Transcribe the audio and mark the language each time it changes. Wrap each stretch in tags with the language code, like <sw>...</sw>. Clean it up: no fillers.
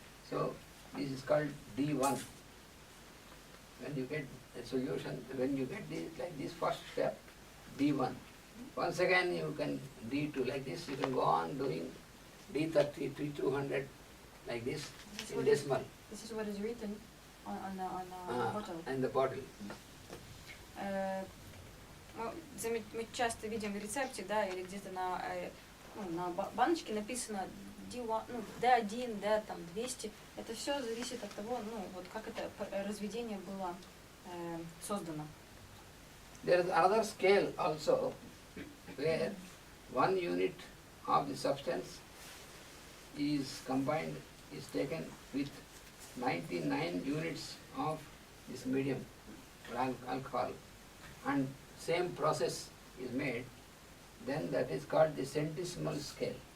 <en>So, this is called D1. When you get a solution, when you get this, like this first step, D1. Once again, you can D2, like this, you can go on doing D30, D200, like this, in decimal. This is what is written on the bottle. And the bottle.</en> <ru>Мы часто видим в рецепте, да, или где-то на баночке написано D1, D1, D, там, 200. Это все зависит от того, вот как это разведение было создано.</ru> <en>There is another scale also where 1 unit of the substance is combined, is taken with 99 units of this medium, alcohol, and same process is made, then that is called the centesimal scale.</en>